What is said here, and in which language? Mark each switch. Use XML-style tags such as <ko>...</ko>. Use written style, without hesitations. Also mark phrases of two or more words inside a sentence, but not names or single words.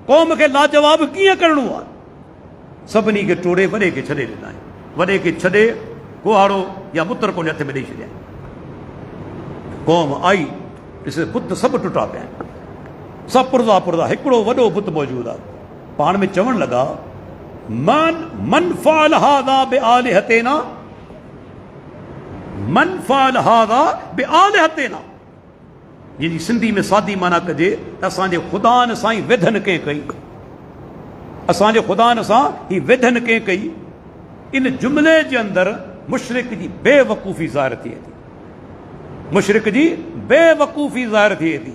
<sd>क़ौम खे लाजवाब कीअं करणो आहे, सभिनी खे टोड़े वॾे खे छॾे ॾिना आहिनि, वॾे खे छॾे कुहाड़ो या मुतर कोन हथ में ॾेई छॾिया। क़ौम आई, ॾिस बुत सभु टुटा पिया आहिनि, सभु पुरदा पुरदा, हिकिड़ो वॾो बुत मौजूदु आहे। पाण में चवणु लॻा</sd> <ar>من فعل هذا بآلهتنا, من فعل هذا بآلهتنا,</ar> <sd>जंहिंजी सिंधी में सादी माना कजे त असांजे ख़ुदानि सां ई विधन कंहिं कई, असांजे ख़ुदानि सां ही विधन कंहिं कई। इन जुमिले जे अंदरि मुशरिक जी बेवकूफ़ी ज़ाहिर थिए थी, मुशरिक जी बेवकूफ़ी ज़ाहिर थिए थी।</sd>